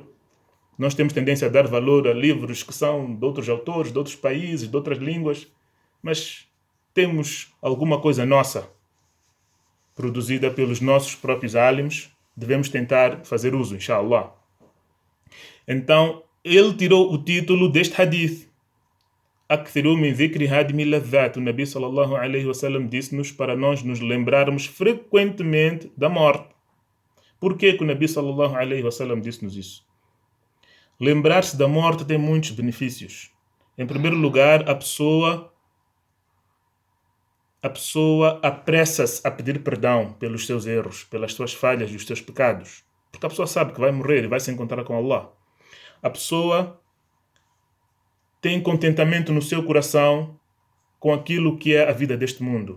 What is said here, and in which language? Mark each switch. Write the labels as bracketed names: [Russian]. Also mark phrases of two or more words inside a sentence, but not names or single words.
[Portuguese] Nós temos tendência a dar valor a livros que são de outros autores, de outros países, de outras línguas, mas temos alguma coisa nossa, produzida pelos nossos próprios álimos, devemos tentar fazer uso, inshallah. Então, ele tirou o título deste hadith. [Arabic] أكثروا من ذكر هادم اللذات. [Portuguese] O Nabi [Arabic] صلى الله عليه وسلم [Portuguese] disse-nos para nós nos lembrarmos frequentemente da morte. Por que o Nabi [Arabic] صلى الله عليه وسلم [Portuguese] disse-nos isso? Lembrar-se da morte tem muitos benefícios. Em primeiro lugar, a pessoa apressa-se a pedir perdão pelos seus erros, pelas suas falhas e os seus pecados. Porque a pessoa sabe que vai morrer e vai se encontrar com Allah. A pessoa tem contentamento no seu coração com aquilo que é a vida deste mundo.